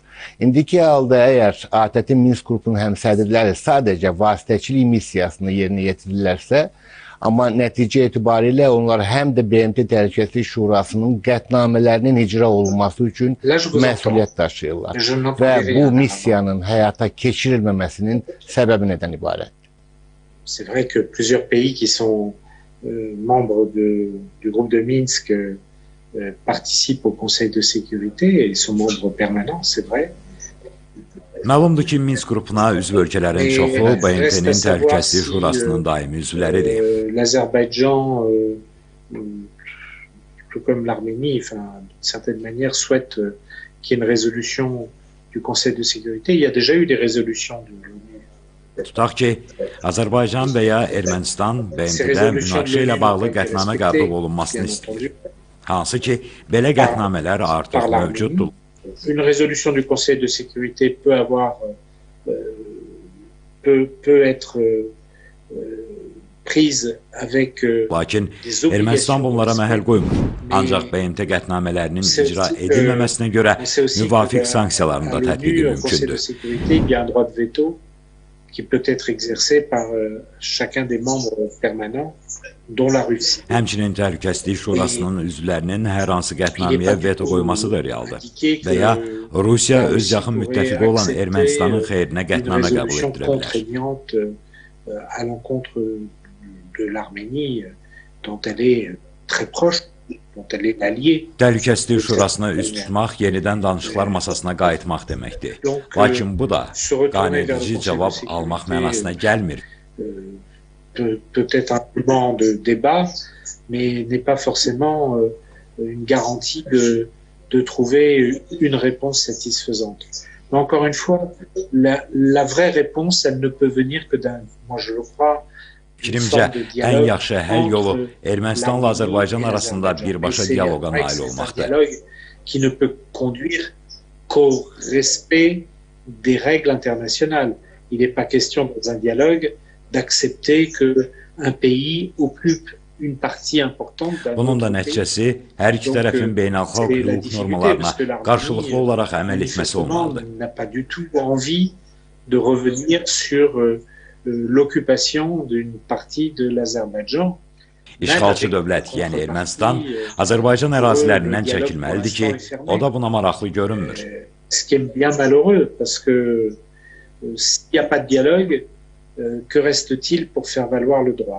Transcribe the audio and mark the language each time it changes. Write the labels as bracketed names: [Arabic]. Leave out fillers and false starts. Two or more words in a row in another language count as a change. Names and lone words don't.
[Azerbaijani] İndiki halda əgər ATT Minsk qrupunun həmsədrləri sadəcə vasitəçilik missiyasını yerinə yetirirlərsə, amma nəticə etibarilə onlar həm də BMT Təhlükəsizlik Şurasının qətnamələrinin icra olunması üçün məsuliyyət daşıyırlar və bu missiyanın həyata keçirilməməsinin səbəbi nədən ibarətdir? [French] C'est vrai que plusieurs pays qui sont membres du groupe de Minsk participent au Conseil de sécurité et sont membres permanents, c'est vrai. [Azerbaijani] Məlumdur ki, Minsk qrupuna üzv ölkələrin çoxu BMT-nin Təhlükəsizlik Şurasının daimi üzvləridir. [French] L'Azerbaïdjan, tout comme l'Arménie, d'une certaine manière, souhaite qu'il y ait une résolution du Conseil de sécurité. Il y a déjà eu des résolutions de l'ONU. [Azerbaijani] Tutaq ki, Azərbaycan və ya Ermənistan BMT-də münaqişə ilə bağlı qətnamə qəbul olunmasını istəyir. Hansı ki, belə qətnamələr artıq mövcuddur. [French] Une résolution du Conseil de sécurité peut [Azerbaijani] Lakin Ermənistan bunlara məhəl qoymur. Ancaq BMT qətnamələrinin icra edilməməsinə görə müvafiq sanksiyaların da tətbiqi mümkündür. [French] Qui peut être exercé par chacun des membres permanents, dont la Russie. [Azerbaijani] Həmçinin Təhlükəsizlik Şurasının üzvlərinin hər hansı qətnaməyə veto qoyması da realdır. Və ya Rusiya öz yaxın müttəfiqi olan Ermənistanın xeyrinə qətnamə qəbul etdirə bilər. [French] À l'encontre de l'Arménie, dont elle est très proche, dont elle est alliée. [Azerbaijani] Təhlükəsizlik Şurasına üst tutmaq yenidən danışıqlar masasına qayıtmaq deməkdir. Lakin bu da qanedici cavab almaq mənasına gəlmir. [French] Peut-être un moment de débat, mais n'est pas forcément une garantie de trouver une réponse satisfaisante. Mais encore une fois, la vraie réponse, elle ne peut venir que moi je le crois, [Azerbaijani] Fikrimcə, ən yaxşı həll yolu Ermənistanla Azərbaycan arasında birbaşa dialoqa nail olmaqdır. [French] Qui ne peut conduire qu'au respect des règles internationales. Il n'est pas question dans un dialogue d'accepter qu'un pays occupe une partie importante d'un [Azerbaijani] Bunun da nəticəsi hər iki tərəfin beynəlxalq hüquq normalarına qarşılıqlı olaraq əməl etməsi olmalıdır. [French] N'a pas du tout envie de revenir sur l'occupation d'une partie de l'Azerbaïdjan. [Azerbaijani] İşğalçı dövlət, yəni Ermənistan, Azərbaycan ərazilərindən çəkilməlidir ki, o da buna maraqlı görünmür. [French] Ce qui est bien malheureux, parce que s'il n'y a pas de dialogue, que reste-t-il pour faire valoir le droit?